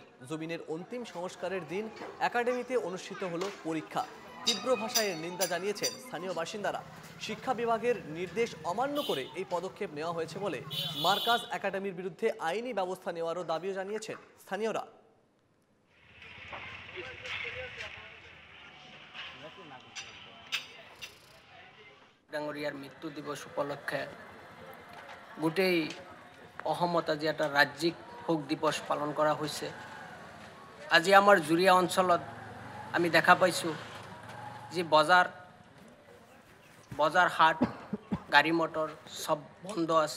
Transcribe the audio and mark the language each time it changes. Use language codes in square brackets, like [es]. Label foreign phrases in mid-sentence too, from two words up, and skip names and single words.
[bn] জুবিনের অন্তিম সংস্কারের দিন একাডেমিতে অনুষ্ঠিত হলো পরীক্ষা। তীব্র ভাষায় নিন্দা জানিয়েছেন স্থানীয় বাসিন্দারা। শিক্ষা বিভাগের নির্দেশ অমান্য করে এই পদক্ষেপ নেওয়া হয়েছে বলে মার্কাস একাডেমির বিরুদ্ধে আইনি ব্যবস্থা নেওয়ারও দাবিও জানিয়েছেন স্থানীয়রা। [as] ডাঙৰীয়াৰ মৃত্যু দিৱস উপলক্ষে গোটেই অসমত আজি এটা ৰাজ্যিক শোক দিৱস পালন কৰা হৈছে। আজি আমাৰ জুৰিয়া অঞ্চলত আমি দেখা পাইছোঁ যে বজাৰ হাট গাড়ী মটৰ সব বন্ধ আছে।